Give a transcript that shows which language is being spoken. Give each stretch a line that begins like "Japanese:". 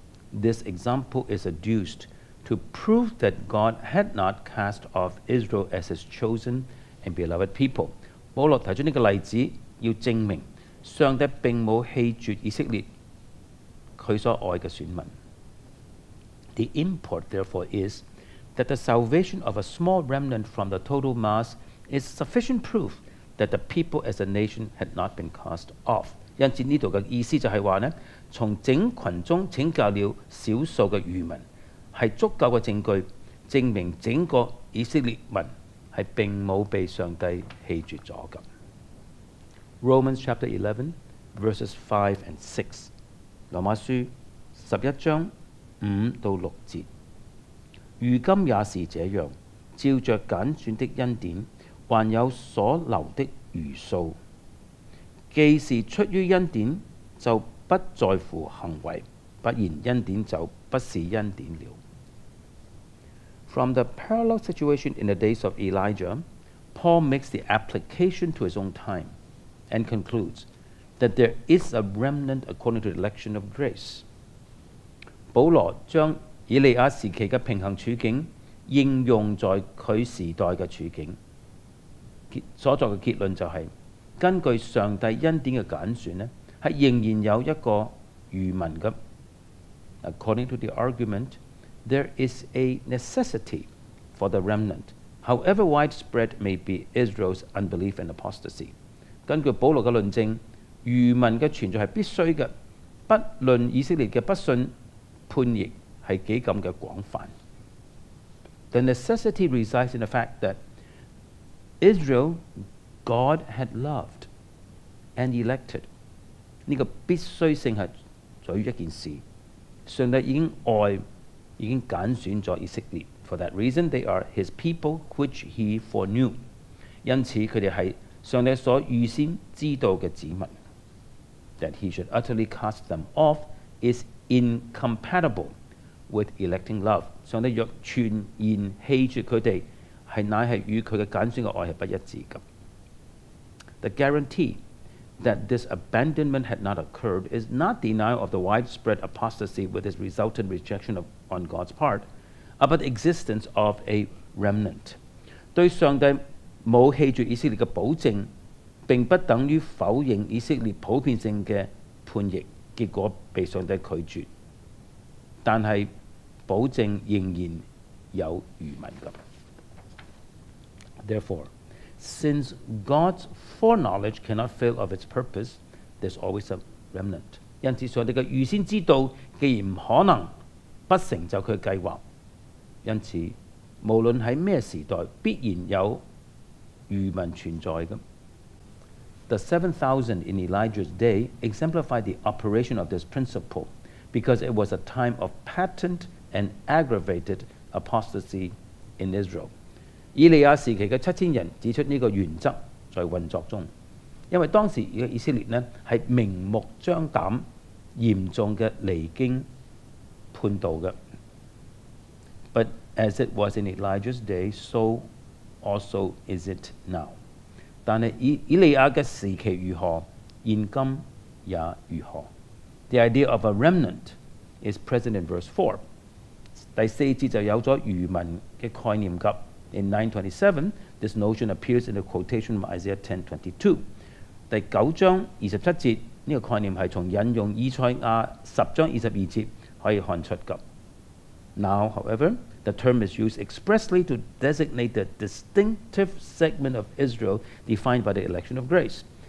English: This example is adduced to prove that God had not cast off Israel as his chosen and beloved people.
Cantonese: 保羅提出呢個例子，要證明上帝並冇棄絕以色列佢所愛嘅選民。
English: The import, therefore, is that the salvation of a small remnant from the total mass is sufficient proof that the people as a nation had not been cast off。
Cantonese: 因此呢度嘅意思就係話呢，從整群中拯救了少數嘅餘民，係足夠嘅證據，證明整個以色列民係並冇被上帝棄絕咗嘅。
English: Romans chapter 11 verses 5 and 6，
Cantonese: 羅馬書11章5到6節。如今也是這樣，照着揀選的恩典，還有所留的餘數。既是出於恩典，就不在乎行為；不然恩典就不是恩典了。
English: From the parallel situation in the days of Elijah, Paul makes the application to his own time and concludes that there is a remnant according to the election of grace。
Cantonese: 保羅將以利亞時期嘅平衡處境應用在佢時代嘅處境，所作嘅結論就係、根據上帝恩典嘅揀選呢，係仍然有一個餘民嘅。
English: According to the argument, there is a necessity for the remnant, however widespread may be Israel's unbelief and apostasy。
Cantonese: 根據保羅嘅論證，餘民嘅存在係必須嘅，不論以色列嘅不信叛逆係幾咁嘅廣泛。
English: The necessity resides in the fact that Israel, God had loved and elected。
Cantonese: 呢個必須性係在於一件事，上帝已經愛，已經揀選咗以色列。
English: For that reason, they are His people which He foreknew。
Cantonese: 因此佢哋係上帝所預先知道嘅子民。
English: That He should utterly cast them off is incompatible with electing love。
Cantonese: 上帝若全然棄絕佢哋，乃係與佢嘅揀選嘅愛係不一致嘅。
English: The guarantee that this abandonment had not occurred is not denial of the widespread apostasy with its resultant rejection on God's part, but the existence of a remnant。
Cantonese: 對上帝冇棄絕以色列嘅保證，並不等於否認以色列普遍性嘅叛逆，結果被上帝拒絕。但係保證仍然有餘民嘅。
English: Therefore, since God's foreknowledge cannot fail of its purpose, there's always a remnant。
Cantonese: 因此上帝嘅預先知道，既然唔可能不成就佢嘅計劃，因此無論喺咩時代，必然有餘民存在嘅。
English: The 7,000 in Elijah's day exemplified the operation of this principle because it was a time of patent and aggravated apostasy in Israel。
Cantonese: 以利亞時期嘅7000人指出呢個原則在運作中，因為當時嘅以色列呢係明目張膽、嚴重嘅離經叛道嘅。
English: But as it was in Elijah's day, so also is it now。
Cantonese: 但係以利亞嘅時期如何，現今也如何。
English: The idea of a remnant is present in verse 4。
Cantonese: 第4節就有咗餘民嘅概念㗎。
English: In 927, this notion appears in the quotation from Isaiah 10:22。
Cantonese: 第9章27節呢個概念係從引用以賽亞10章22節可以看出㗎。
English: Now, however, the term is used expressly to designate the distinctive segment of Israel defined by the election of grace。